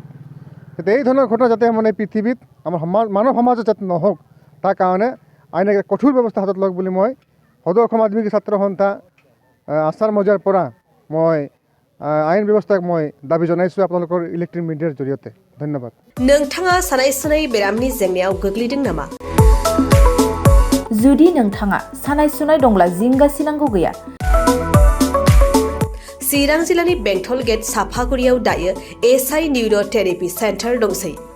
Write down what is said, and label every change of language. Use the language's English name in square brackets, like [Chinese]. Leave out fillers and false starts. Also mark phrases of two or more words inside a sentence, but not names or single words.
[Assamese] যাতে এই ধৰণৰ ঘটনা যাতে মানে পৃথিৱীত আমাৰ মানৱ সমাজত যাতে নহওক তাৰ কাৰণে আইনে কঠোৰ ব্যৱস্থা হাতত লওক বুলি মই সদৌ অসম আদিবাসী ছাত্ৰ সন্থা আচাৰ মজিয়াৰ পৰা মই আইন ব্যৱস্থাক মই দাবী জনাইছোঁ আপোনালোকৰ ইলেক্ট্ৰনিক মিডিয়াৰ জৰিয়তে। ধন্যবাদ। [Bodo] नोंथाङा सानाय सुनाय बेरामनि जेंनायाव गोग्लैदों नामा? जुदि नोंथाङा सानाय सुनाय दंब्ला जिंगासिनांगौ गैया। चिरां जिल्लानि बेंटल गेट साफागुरियाव दायो एसआइ निउर' थेरापि सेन्टार दंसै।